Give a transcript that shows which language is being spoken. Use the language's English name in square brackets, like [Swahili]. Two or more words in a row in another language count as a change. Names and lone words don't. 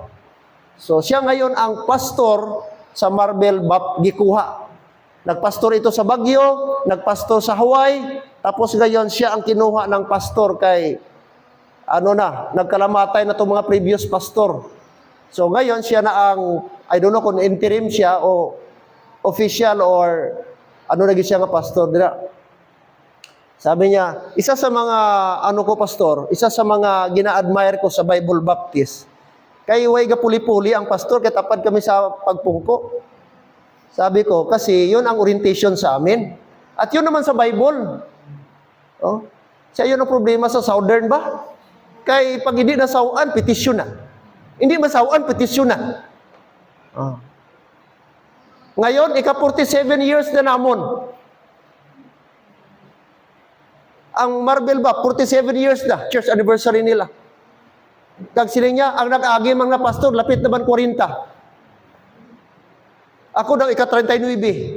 [Filipino] So siya ngayon ang pastor sa Marbel Gikuha. Nagpastor ito sa Baguio, nagpastor sa Hawaii, tapos ngayon siya ang kinuha ng pastor kay nagkalamatay na itong mga previous pastor. So ngayon siya na ang, [English] I don't know [Filipino] kung interim siya o official or naging siya nga pastor dira. Sabi niya, isa sa mga pastor, isa sa mga gina-admire ko sa Bible Baptist. [Hiligaynon] Kay way gapuli-puli ang pastor, kaya tapad kami sa pagpungko. [Filipino] Sabi ko, kasi yun ang orientation sa amin. At yun naman sa Bible. Oh, siya yun ang problema sa Southern ba? Kay pag hindi nasawaan, petisyon na. Hindi masawaan, petisyon na. [Hiligaynon] Oh. Ngayon, 47 years na namon. Ang Marbel 47 years na, [English] church anniversary [Hiligaynon] nila. Kag sila niya, ang nag-agi mga pastor, lapit naman 40. Ako daw, 39.